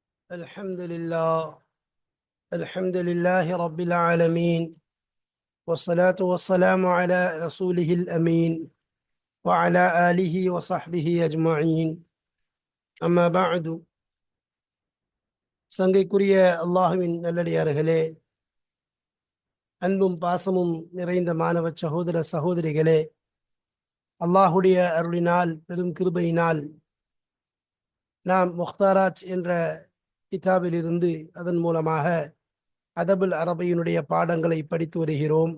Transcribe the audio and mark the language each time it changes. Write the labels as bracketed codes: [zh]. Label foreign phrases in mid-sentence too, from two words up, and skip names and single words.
[ar] الحمد لله الحمد لله رب العالمين، والصلاة والسلام على رسوله الأمين وعلى آله وصحبه أجمعين. أما بعد. [ta] சங்கைக்குரிய அல்லாஹுவின் நல்லடியார்களே, அன்பும் பாசமும் நிறைந்த மாணவ சகோதர சகோதரிகளே, அல்லாஹுடைய அருளினால் பெரும் கிருபையினால் நாம் முக்தாராஜ் என்ற கிதாபிலிருந்து அதன் மூலமாக அதபுல் அரபியினுடைய பாடங்களை படித்து வருகிறோம்.